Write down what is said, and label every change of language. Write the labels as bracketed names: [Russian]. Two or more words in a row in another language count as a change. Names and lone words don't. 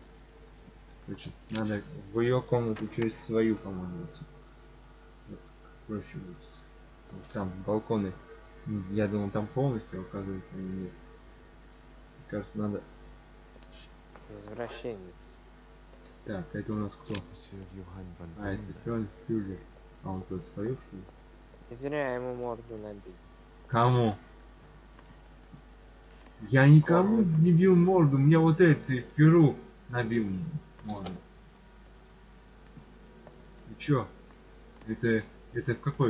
[Russian] Короче, надо в ее комнату через свою, по-моему, идти. Проще будет. Потому что там балконы. Я думал, там полностью, оказывается, они нет. Мне кажется, надо. Возвращенец. Так, это у нас кто? Monsieur Johann van А, это Wunder. Фюллер. А он тут свою, что ли? И зря ему морду набил. Кому? Я никому не бил морду, мне вот эти Перу набил морду. Ты чё? Это в какой?